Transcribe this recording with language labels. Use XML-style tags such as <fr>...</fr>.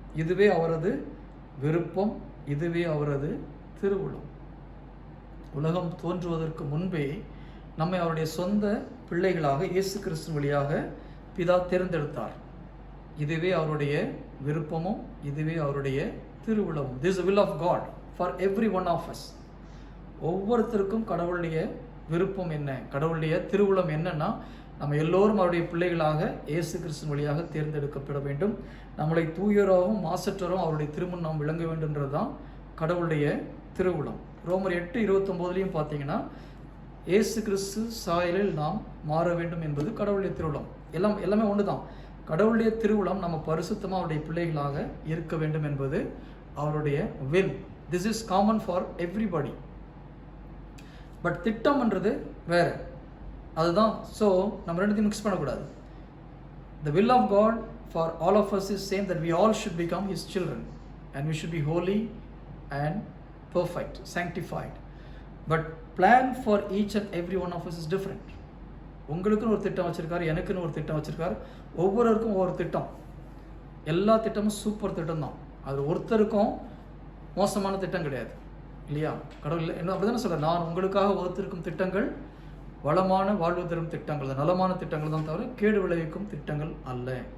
<ta>இதுவே அவரது விருப்பம், இதுவே அவரது திருவுளம். உலகம் தோன்றுவதற்கு முன்பே நம்மை அவருடைய சொந்த பிள்ளைகளாக இயேசு கிறிஸ்து வழியாக பிதா தேர்ந்தெடுத்தார். இதுவே அவருடைய விருப்பமும், இதுவே அவருடைய திருவுளமும்.</ta> <en>This is the will of God for every one of us.</en> <ta>ஒவ்வொருத்தருக்கும் கடவுளுடைய விருப்பம் என்ன, கடவுளுடைய திருவுளம் என்னன்னா, நம்ம எல்லோரும் அவருடைய பிள்ளைகளாக இயேசு கிறிஸ்து வழியாக தேர்ந்தெடுக்கப்பட வேண்டும். நம்மளை தூயராகவும் மாசற்றரும் அவருடைய திருமுன் நாம் விளங்க வேண்டும்ன்றது தான் கடவுளுடைய திருவுளம். ரோமர் 8:29 பார்த்தீங்கன்னா, இயேசு கிறிஸ்து சாயலில் நாம் மாற வேண்டும் என்பது கடவுளுடைய திருவுளம். எல்லாமே ஒன்று தான். கடவுளுடைய திருவுளம் நம்ம பரிசுத்தமாக அவருடைய பிள்ளைகளாக இருக்க வேண்டும் என்பது அவருடைய will.</ta> <en>This is common for everybody. But</en> <ta>திட்டம்ன்றது வேறு, அதுதான். ஸோ நம்ம ரெண்டுத்தையும் மிக்ஸ் பண்ணக்கூடாது.</ta> <en>The will of God for all of us is same, that we all should become His children and we should be holy and perfect, sanctified. But plan for each and every one of us is different.</en> <ta>உங்களுக்குன்னு ஒரு திட்டம் வச்சுருக்காரு, எனக்குன்னு ஒரு திட்டம் வச்சுருக்காரு, ஒவ்வொருவருக்கும் ஒவ்வொரு திட்டம். எல்லா திட்டமும் சூப்பர் திட்டம் தான். அது ஒருத்தருக்கும் மோசமான திட்டம் கிடையாது இல்லையா? கடவுள் என்ன அப்படி தானே சொல்கிறேன், நான் உங்களுக்காக வகுத்திருக்கும் திட்டங்கள் வளமான வாழ்வு தரும் திட்டங்கள், நலமான திட்டங்கள் தான் தவிர கேடு விளைவிக்கும் திட்டங்கள் அல்ல.</ta>